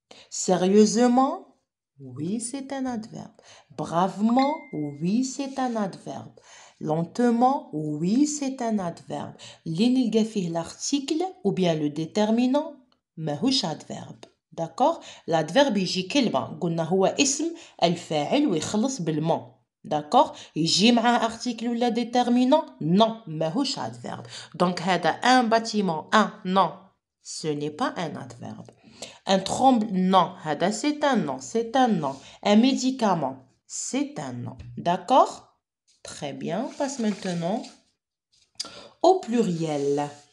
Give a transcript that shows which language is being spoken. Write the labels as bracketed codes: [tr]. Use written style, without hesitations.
[fr] Sérieusement, oui, c'est un adverbe. Bravement, oui, c'est un adverbe. Lentement, oui, c'est un adverbe. L'inilga fih l'article ou bien le déterminant, [ar] ماهوش [fr] adverbe. D'accord? [ar] L'adverbe يجي كلمة. قلنا هو اسم الفاعل ويخلص بالمون. [fr] D'accord? [ar] يجي معاه article ولا déterminant? [fr] Non, [ar] ماهوش [fr] adverbe. Donc [ar] هذا [fr] un bâtiment, un, non. Ce n'est pas un adverbe. Un tremblement, non, c'est un nom, c'est un nom. Un médicament, c'est un nom. D'accord? Très bien, on passe maintenant au pluriel.